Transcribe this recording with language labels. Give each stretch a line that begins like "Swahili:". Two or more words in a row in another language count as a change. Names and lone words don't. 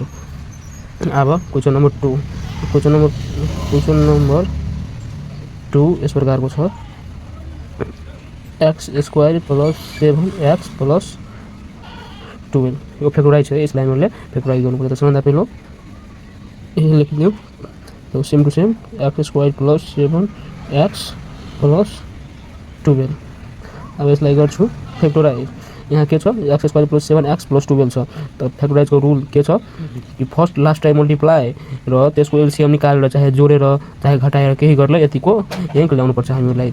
Nepali: अब
English: question number
Nepali: 2 यस प्रकारको छ। x² + 7x + 12। यो फ्याक्टराइज छ, यसलाई हामीले फ्याक्टराइज गर्नुपर्छ। सबभन्दा पहिलो यही लेखिदिउँ। तो
English: same to same
Nepali: x² + 7x + 12। अब यसलाई गर्छु फ्याक्टराइज। यहाँ के छ x² + 7x + 12 छ। त फ्याक्टराइजको रुल के छ कि
English: first last time multiply
Nepali: र त्यसको एलसिएम निकालेर चाहे जोडेर चाहे घटाएर केही गरेर यतिको यहीँ ल्याउनुपर्छ हामीलाई।